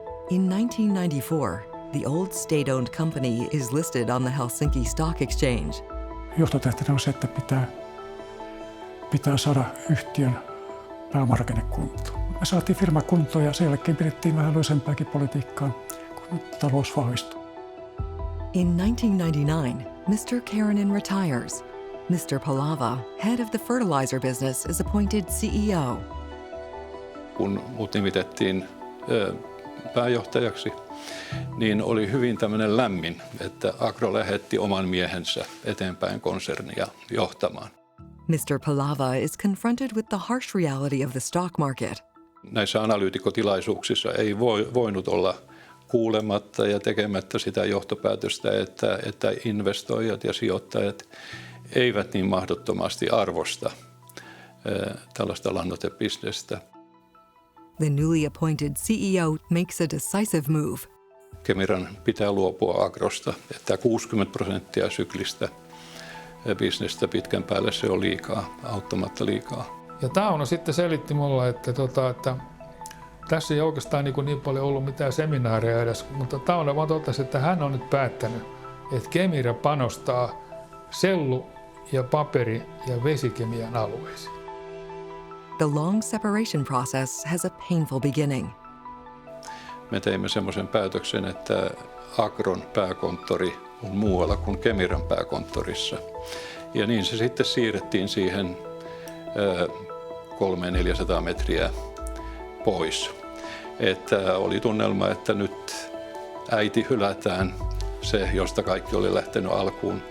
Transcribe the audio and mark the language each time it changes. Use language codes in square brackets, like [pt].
[en] In 1994, the old state-owned company is listed on the Helsinki Stock Exchange. [fi] Johtotehtävänä on se, että pitää pitää saada yhtiön pääomarakenne kuntoon. Me saatiin firma kuntoon ja sen jälkeen pidettiin vähän löysempääkin politiikkaa, kun talous vahvistui. [en] In 1999, Mr. Kemiran retires. Mr. Palava, head of the fertilizer business, is appointed CEO. [fi] Kun mut nimitettiin pääjohtajaksi, niin oli hyvin tämmöinen lämmin, että Agro lähetti oman miehensä eteenpäin konsernia johtamaan. [en] Mr. Palava is confronted with the harsh reality of the stock market. [fi] Näissä analyytikotilaisuuksissa ei voinut olla kuulematta ja tekemättä sitä johtopäätöstä, että investoijat ja sijoittajat eivät niin mahdottomasti arvosta tällaista lannoitebisnestä. [en] The newly appointed CEO makes a decisive move. [fi] Kemiran pitää luopua Agrosta, että 60% syklistä bisnestä pitkän päälle se on liikaa, auttamatta liikaa. Ja Tauno sitten selitti mulle, että tässä ei oikeastaan niin paljon ollut mitään seminaareja edes, mutta Tauno vaan totesi, että hän on nyt päättänyt, että Kemira panostaa sellu- ja paperi- ja vesikemian alueisiin. [en] The long separation process has a painful beginning. [fi] Me teimme semmoisen päätöksen, että Agron pääkonttori on muualla kuin Kemiran pääkonttorissa. Ja niin se sitten siirrettiin siihen 300-400 metriä pois. Että oli tunnelma, että nyt äiti hylätään, se josta kaikki oli lähtenyt alkuun.